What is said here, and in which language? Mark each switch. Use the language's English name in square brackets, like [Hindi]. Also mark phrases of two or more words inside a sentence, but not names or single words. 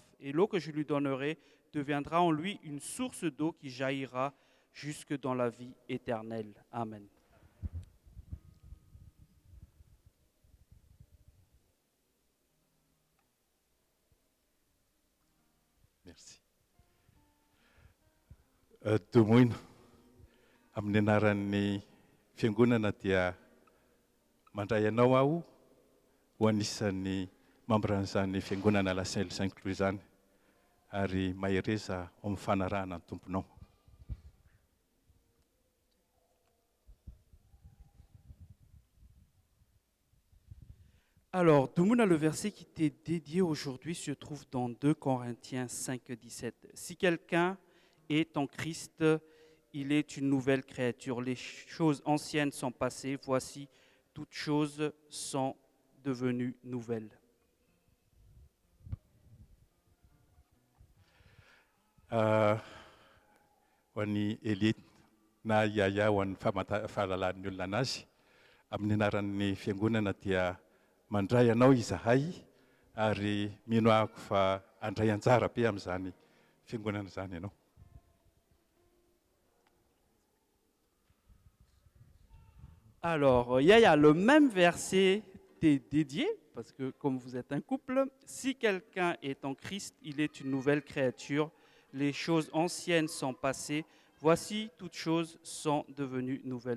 [French] Et l'eau que je lui donnerai deviendra en lui une source d'eau qui jaillira jusque dans la vie éternelle. Amen. Merci. [Malagasy] Tomoina, amin'ny anaran'ny fiangonana dia mandray anao aho ho anisan'ny mampiran'izany fiangonana La Saint-Cloud izany ary mahereza ao amin'ny fanarahana ny tomponao. [French] Alors, Dumuna, le verset qui t'est dédié aujourd'hui se trouve dans 2 Corinthiens 5, 17. Si quelqu'un est en Christ, il est une nouvelle créature. Les choses anciennes sont passées, voici, toutes choses sont devenues nouvelles. [Malagasy] Ho an'ny elite na Yaya ho an'ny fahalalan'ny olona anazy, amin'ny anaran'ny fiangonana dia mandray anao izahay ary mino ahako fa andray anjara be amin'izany fiangonana izany ianao. [French] Alors, Yaya, le même verset t'est dédié, parce que comme vous êtes un couple, si quelqu'un est en Christ, il est une nouvelle créature. Les choses anciennes sont passées. Voici, toutes choses sont devenues nouvelles.